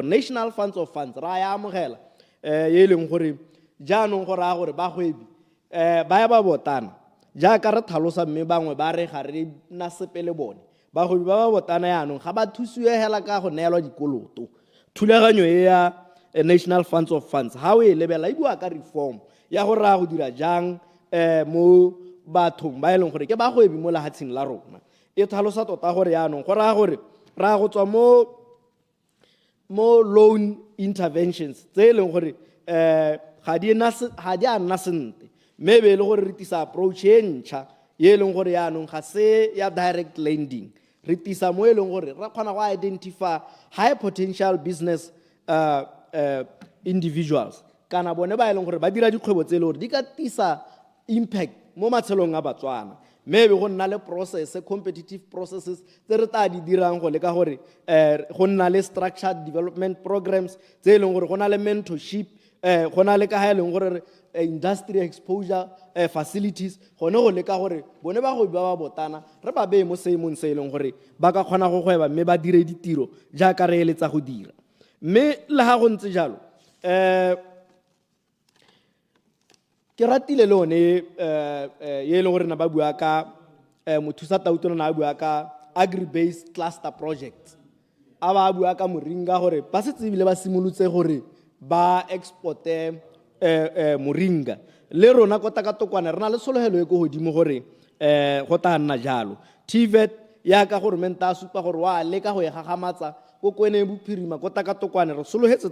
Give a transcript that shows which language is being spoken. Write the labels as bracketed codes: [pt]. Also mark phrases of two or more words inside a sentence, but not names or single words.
[tn] National Funds of Funds ra ya amogela e leng gore jaanong go raya gore bagwebi ba ya ba botana jaaka re tlhalosa mme bangwe ba re ga re na sepele bone bagwebi ba ba botana yaanong ga ba thusiwe hela ka go neelwa dikoloto thulaganyo e ya National Funds of Funds ha o e lebela e bua ka reform ya go raya go dira jang mo bathong ba e leng gore ke bagwebi mo lehatsheng la rona e tlhalosa tota gore yaanong go raya gore ra go tswa mo [en] loan interventions [tn] tse e leng gore ga di a nna sente mme be e le gore re tisa approach e ntšha ye e leng gore yaanong ga se ya [en] direct lending [tn] re tisa mo e leng gore re kgona go [en] identify high potential business individuals [tn] kana bone ba e leng gore ba dira dikgwebo tse e le gore di ka [en] tisa impact [tn] mo matshelong a batswana maybe go nna le process [en] competitive processes [tn] tse re tla di dirang go leka gore go nna le [en] structured development programs [tn] tse e leng gore go na le mentorship go na le ka ha e leng gore [en] industry exposure facilities [tn] gone go leka gore bone ba go ba botana re ba be mo seemong se e leng gore ba ka kgona go gweba mme ba dire ditiro jaaka re eletsa go dira mme le ha go ntse jalo ke ratile le one ye leng gore na ba bua ka mothusa tautona na bua ka [en] agri based cluster project [tn] a ba bua ka moringa gore ba se tsebile ba simolotse gore ba exporte moringa le rona kota ka tokwana re na le sologelo e go godimo gore go ta nna jalo TVET ya ka government a supa gore wa leka go e gagamatsa ko kwene bophirima ko takatokwane re sologetse